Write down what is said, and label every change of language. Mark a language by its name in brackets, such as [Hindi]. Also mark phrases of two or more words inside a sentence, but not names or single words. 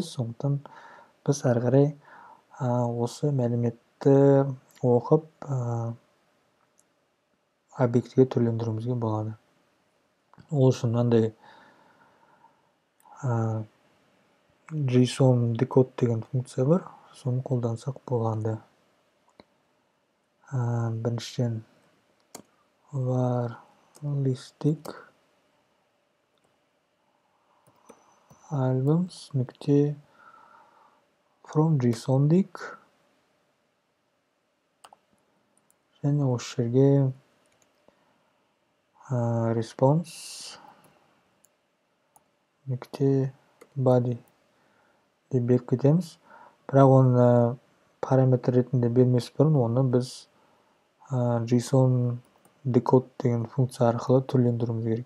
[Kazakh] Сондықтан біз әрі қарай осы мәліметті оқып объектіге түрлендіруімізге болады. Ол үшін мынандай [English] JSON decode [Kazakh] деген функция бар, соны қолдансақ болғанды. Біріншіден [English] var listing albums [Kazakh] нүкте [English] from JSON [Kazakh] дейік. Және осы жерге response нүкте body деп беріп кетеміз. Бірақ оны параметр ретінде бермес бұрын, оны біз [English] JSON decode [Kazakh] деген функция арқылы түрлендіруіміз керек.